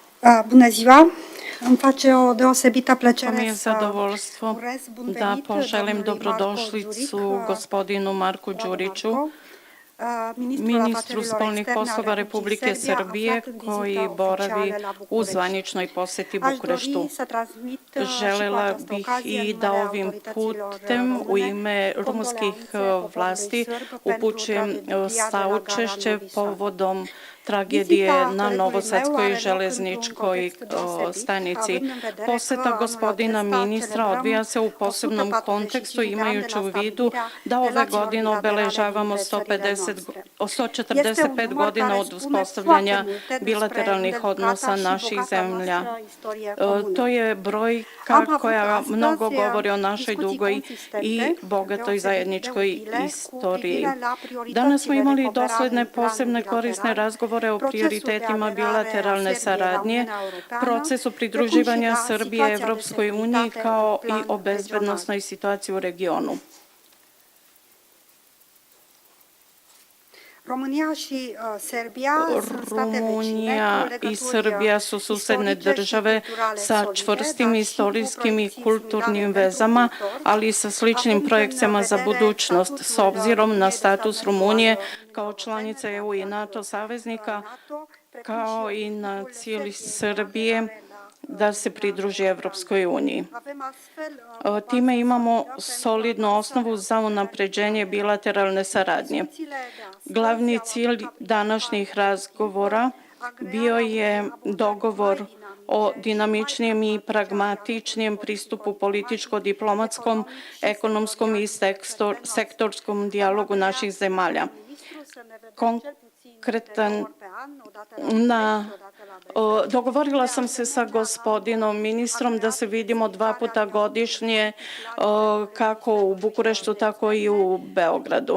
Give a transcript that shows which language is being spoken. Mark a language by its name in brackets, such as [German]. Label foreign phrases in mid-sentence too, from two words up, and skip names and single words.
[Romanian] Bună ziua! Îmi face o deosebită [Serbian] To mi [Romanian] plăcere [Serbian] je [Romanian] să [Serbian] zadovoljstvo [Romanian] urez bun [Serbian] da [Romanian] venit [Serbian] poželim [Romanian] domnului Marko [Serbian] dobrodošlicu Đurić, gospodinu Marku [Romanian] dragă [Serbian] Đuriću, [Romanian] Marko, ministrul [Serbian] ministru [Romanian] afacerilor [Serbian] spoljnih [Romanian] externe al [Serbian] poslova [Romanian] Republicii [Serbian] Republike [Romanian] Serbia, [Serbian] Srbije, [Romanian] aflat în [Serbian] koji [Romanian] vizită [Serbian] boravi [Romanian] oficială la [Serbian] u [Romanian] București. [Serbian] zvaničnoj poseti [Romanian] Aș dori [Serbian] Bukureštu. [Romanian] să transmit și cu [Serbian] Želela [Romanian] această [Serbian] bih [Romanian] ocazie în [Serbian] i da [Romanian] numele [Serbian] ovim [Romanian] autorităților [Serbian] putem u [Romanian] române [Serbian] ime rumunskih [Romanian] condoleanțe poporului [Serbian] vlasti [Romanian] sârb pentru [Serbian] upućujem [Romanian] tragedia de la gara [Serbian] saučešće [Romanian] Novi Sad. [Serbian] povodom tragedije [Romanian] Vizita [Serbian] na [Romanian] colegului meu [Serbian] Novosadskoj [Romanian] are loc într-un [Serbian] železničkoj [Romanian] context deosebit, [Serbian] stanici. [Romanian] având în vedere că [Serbian] Poseta [Romanian] anul [Serbian] gospodina [Romanian] acesta [Serbian] ministra [Romanian] celebrăm [Serbian] odvija se u posebnom [Romanian] 145 [Serbian] kontekstu, [Romanian] de ani de [Serbian] imajući [Romanian] la [Serbian] u vidu [Romanian] stabilirea [Serbian] da ove [Romanian] relațiilor [Serbian] godine [Romanian] bilaterale [Serbian] obeležavamo [Romanian] dintre țările [Serbian] 150, [Romanian] noastre. [Serbian] 145 [Romanian] număr [Serbian] godina [Romanian] care [Serbian] od [Romanian] spune foarte [Serbian] uspostavljanja [Romanian] multe despre [Serbian] bilateralnih [Romanian] îndelungata [Serbian] odnosa [Romanian] și [Serbian] naših [Romanian] bogata [Serbian] zemlja. [Romanian] noastră istorie comună. [Serbian] To je brojka [Romanian] Am avut [Serbian] koja [Romanian] astăzi [Serbian] mnogo govori o našoj [Romanian] discuții [Serbian] dugoj [Romanian] consistente, [Serbian] i bogatoj [Romanian] deosebit de [Serbian] zajedničkoj [Romanian] utile, cu [Serbian] istoriji. [Romanian] privire la [Serbian] Danas smo [Romanian] prioritățile de [Serbian] imali [Romanian] cooperare [Serbian] dosledne, [Romanian] în plan [Serbian] posebne, korisne [Romanian] bilateral, [Serbian] razgovore o [Romanian] procesul de [Serbian] prioritetima [Romanian] aderare a [Serbian] bilateralne [Romanian] Serbiei la [Serbian] saradnje, [Romanian] Uniunea Europeană, [Serbian] procesu [Romanian] precum și [Serbian] pridruživanja [Romanian] la [Serbian] Srbije [Romanian] situația de [Serbian] Evropskoj uniji, [Romanian] securitate [Serbian] kao [Romanian] în [Serbian] i [Romanian] plan [Serbian] o [Romanian] regional. [Serbian] bezbednosnoj situaciji u regionu. [Romanian] România și Serbia sunt state vecine cu [Serbian] Rumunija i [Romanian] legături [Serbian] Srbija su susedne [Romanian] istorice și [Serbian] države [Romanian] culturale [Serbian] sa [Romanian] solide, [Serbian] čvrstim [Romanian] dar și cu [Serbian] istorijskim i [Romanian] proiecții [Serbian] kulturnim [Romanian] similare [Serbian] vezama, [Romanian] pentru viitor, [Serbian] ali i sa sličnim [Romanian] având în [Serbian] projekcijama za [Romanian] vedere [Serbian] budućnost. S [Romanian] statutul [Serbian] obzirom na [Romanian] Rumuniei de stat [Serbian] status [Romanian] membru al [Serbian] Rumunije [Romanian] Uniunii [Serbian] kao [Romanian] Europene, [Serbian] članice EU i NATO saveznika, [Romanian] NATO, precum [Serbian] kao [Romanian] și [Serbian] i na [Romanian] obiectivul [Serbian] cijeli [Romanian] Serbiei de [Serbian] Srbije [Romanian] aderare la [Serbian] da se pridruži [Romanian] Uniunea [Serbian] Evropskoj uniji. [Romanian] Avem astfel o bază [Serbian] Time imamo [Romanian] solidă pentru [Serbian] solidnu [Romanian] avansarea [Serbian] osnovu za unapređenje bilateralne saradnje. [Romanian] Discuțiile de astăzi [Serbian] Glavni [Romanian] au [Serbian] cilj [Romanian] avut [Serbian] današnjih razgovora bio je dogovor o dinamičnijem i pragmatičnijem pristupu političko-diplomatskom, ekonomskom i sektorskom dijalogu naših zemalja. Konkretan dogovorila sam se sa gospodinom ministrom da se vidimo 2 puta godišnje, kako u Bukureštu, tako i u Beogradu.